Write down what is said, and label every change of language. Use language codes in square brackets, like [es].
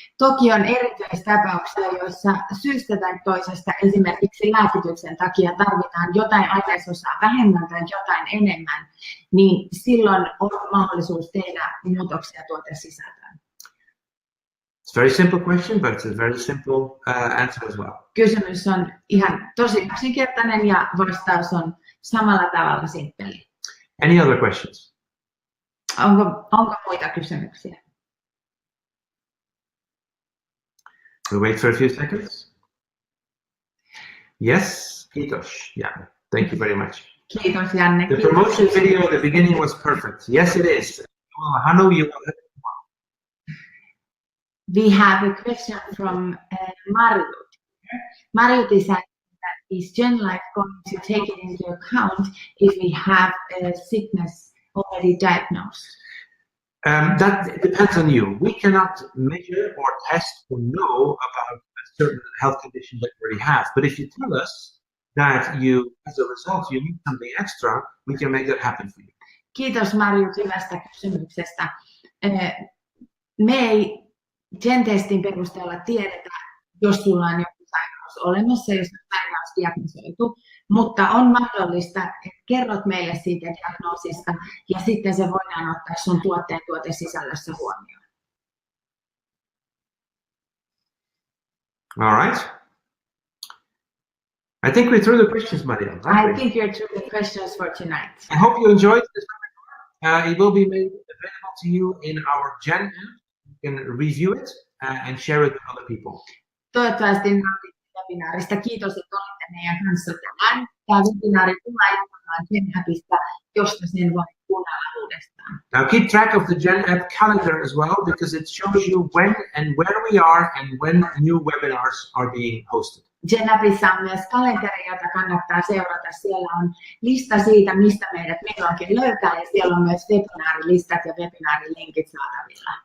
[fi] Toki on erityistapauksia, joissa syystä tai toisesta esimerkiksi lääkityksen takia tarvitaan jotain ainesosaa vähemmän tai jotain enemmän, niin silloin on mahdollisuus tehdä muutoksia tuotesisältöön. [en] It's a very simple question, but it's a very simple answer as well. [fi] Kysymys on ihan tosi yksinkertainen ja vastaus on samalla tavalla simppeli. [en] Any other questions? [fi] Onko muita kysymyksiä? [en] We'll wait for a few seconds. Yes, [fi] kiitos. [en] Yeah, thank you very much. [fi] Kiitos, Janne. [en] The promotion video at the beginning was perfect. Yes, it is. Well, Hanu, you will. We have a question from Marjut. Marjut is asking that is GenLife going to take it into account if we have a sickness already diagnosed? That depends on you. We cannot measure or test or know about a certain health condition that you already have. But if you tell us that you, as a result, you need something extra, we can make that happen for you. [fi] Kiitos Marjut hyvästä kysymyksestä. Me ei GenTestin perusteella tiedetä, jos sulla on joku sairaus olemassa, jos on sairaus diagnosoitu, mutta on mahdollista, että kerrot meille siitä diagnoosista ja sitten se voidaan ottaa sun tuotesisällössä huomioon. [en] All right. I think we're through the questions, Maria. I think you're through the questions for tonight. I hope you enjoyed this webinar. It will be made available to you in our Gen app. You can review it and share it with other people. [fi] Toivottavasti nautit webinaarista. Kiitos, että olitte meidän kanssa tänään. Tämä webinaari tullaan jatkamaan GenHealthista, josta sen voi kuunnella uudestaan. [en] Now keep track of the Gen app calendar as well, because it shows you when and where we are and when new webinars are being hosted. [fi] GenHealthissa on myös kalenteri, jota kannattaa seurata. Siellä on lista siitä, mistä meidät milloinkin löytää, ja siellä on myös webinaarilistat ja webinaarilinkit saatavilla.